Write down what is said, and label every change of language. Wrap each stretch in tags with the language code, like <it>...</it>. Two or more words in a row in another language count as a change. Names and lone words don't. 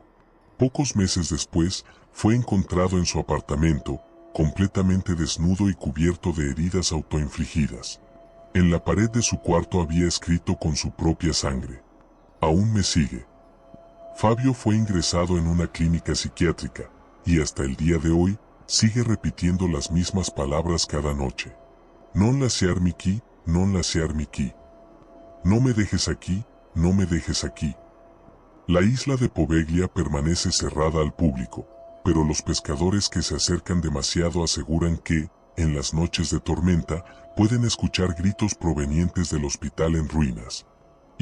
<es>Pocos meses después, fue encontrado en su apartamento, completamente desnudo y cubierto de heridas autoinfligidas. En la pared de su cuarto había escrito con su propia sangre: «Aún me sigue». Fabio fue ingresado en una clínica psiquiátrica, y hasta el día de hoy, sigue repitiendo las mismas palabras cada noche.</es> <it>«Non lasciarmi qui, non lasciarmi qui».</it> <es>«No me dejes aquí, no me dejes aquí». La isla de Poveglia permanece cerrada al público, pero los pescadores que se acercan demasiado aseguran que, en las noches de tormenta, pueden escuchar gritos provenientes del hospital en ruinas.</es>